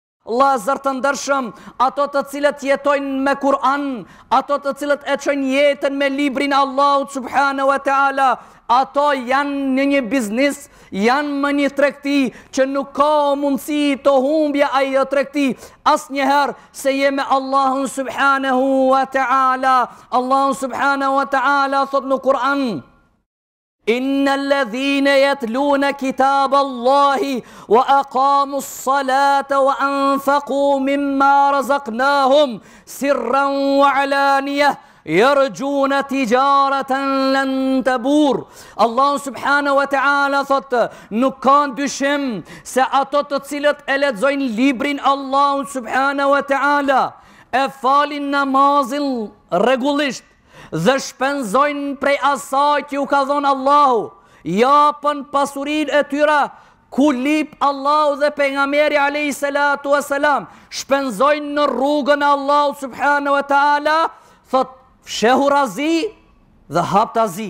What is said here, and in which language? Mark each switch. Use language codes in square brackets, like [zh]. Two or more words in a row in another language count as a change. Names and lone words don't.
[sq] vëllezër të ndershëm, ato të cilët jetojnë me Kur'an, ato të cilët e çojnë jetën me librin e Allahut [ar] سبحانه وتعالى, [sq] ato janë në një biznis, janë më një tregti që nuk ka mundësi të humbje ajo tregti asnjëherë se je me Allahun [ar] سبحانه وتعالى. [sq] Allahu [ar] سبحانه وتعالى [sq] thot në Kur'an: [ar] إن الذين يتلون كتاب الله وأقاموا الصلاة وأنفقوا مما رزقناهم سرا وعلانية يرجون تجارة لن تبور. [sq] Allahu [ar] سبحانه وتعالى [sq] thot, nuk ka dyshim se ato të cilët e lexojnë librin Allahu [ar] سبحانه وتعالى, [sq] e falin namazin rregullisht dhe shpenzojnë prej asaj që u ka dhënë Allahu, japën pasurinë e tyre ku lip Allahu dhe pejgamberi [ar] عليه الصلاة والسلام, [sq] shpenzojnë në rrugën e Allahut [ar] سبحانه وتعالى, [sq] thot fshehu razi dhe hap tazi.